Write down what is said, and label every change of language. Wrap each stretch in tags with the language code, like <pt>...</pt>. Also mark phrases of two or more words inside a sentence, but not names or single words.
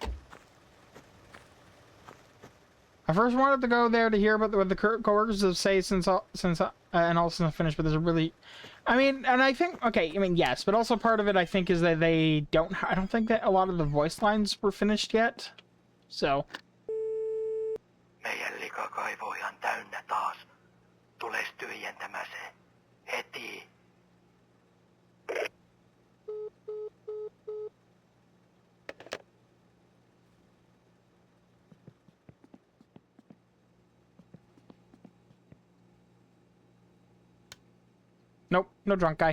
<en>I first wanted to go there to hear about what the coworkers have say since and also finished, but there's a really... I mean, and I think... Okay, I mean, yes, but also part of it, I think, is that they don't... I don't think that a lot of the voice lines were finished yet. So...</en> <fi>Meidän likakaivo on ihan täynnä taas. Tules tyhjentämään se. Heti.</fi> <en>Nope, no drunk guy.</en>